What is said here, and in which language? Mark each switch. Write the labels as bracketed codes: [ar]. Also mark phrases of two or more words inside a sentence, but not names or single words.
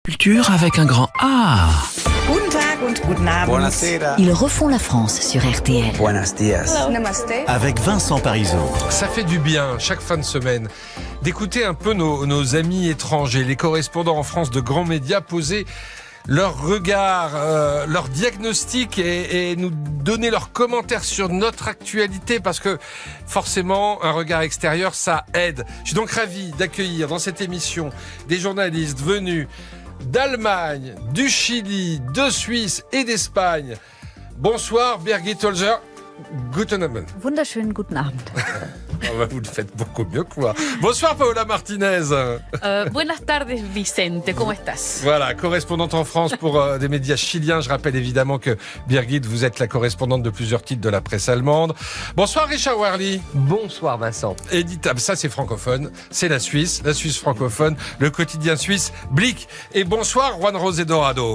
[fr] Culture avec un grand A. [de] Guten Tag und guten Abend. Buonasera. [fr] Ils refont la France sur RTL. [es] Buenos dias. [fr] Namaste. Avec Vincent Parisot. Ça fait du bien, chaque fin de semaine, d'écouter un peu nos amis étrangers, les correspondants en France de grands médias poser leur regard, leur diagnostic et nous donner leurs commentaires sur notre actualité, parce que forcément, un regard extérieur, ça aide. Je suis donc ravi d'accueillir dans cette émission des journalistes venus d'Allemagne, du Chili, de Suisse et d'Espagne. Bonsoir Birgit Holzer. [de] Guten Abend. Wunderschönen guten Abend. [fr] Vous le faites beaucoup mieux que moi. Bonsoir Paola Martinez. [es] Buenas tardes Vicente, ¿cómo estás? [fr] Voilà, correspondante en France pour des médias chiliens. Je rappelle évidemment que Birgit, vous êtes la correspondante de plusieurs titres de la presse allemande. Bonsoir Richard Werly. Bonsoir Vincent. Éditable, ça c'est francophone, c'est la Suisse francophone, le quotidien suisse Blick. Et bonsoir Juan José Dorado.